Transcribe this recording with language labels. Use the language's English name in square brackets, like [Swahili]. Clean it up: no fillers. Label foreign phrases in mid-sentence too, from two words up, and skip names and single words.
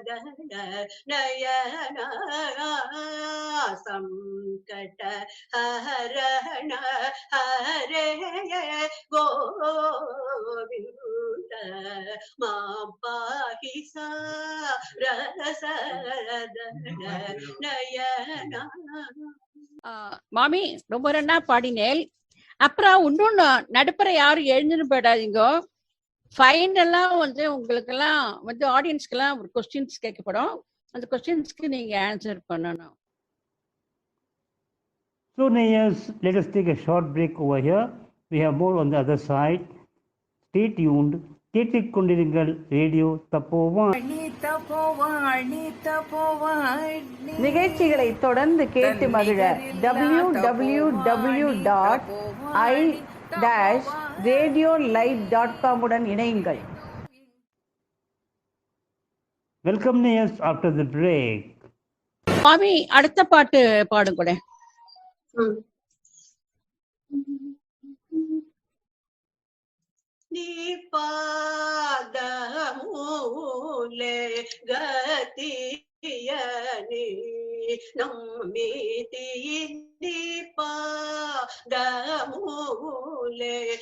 [Sanskrit] नयन संकट हरण हरे गोविंद मां पाहि सारसदन नयन [Tamil] மாமி ரொம்ப நன்னா பாடினேன். அப்புறம் இன்னொன்னு நடுப்புற யாரும் எழுந்துன்னு போயிடாதீங்க. ஃபைனலா உங்களுக்கு எல்லாம் ஆடியன்ஸ்க்கு எல்லாம் ஒரு கொஸ்டின்ஸ் கேட்கப்படும். அந்த கொஸ்டின்ஸ்க்கு நீங்க ஆன்சர் பண்ணணும். [English] So Nayas, let us take a short break over here. We have more on the other side. Stay tuned. [Tamil] கேட்டுக்கொண்டிருங்கள் ரேடியோ தப்போவாணி. நிகழ்ச்சிகளை தொடர்ந்து கேட்டு மகிழ www.i-radiolive.com உடன் இணையுங்கள். [English] Welcome Nayas after the break. [Tamil] மாமி அடுத்த பாட்டு பாடுங்க. [Telugu] నిపాదమూలే గతియని నమ్మితి నిపాదమూలే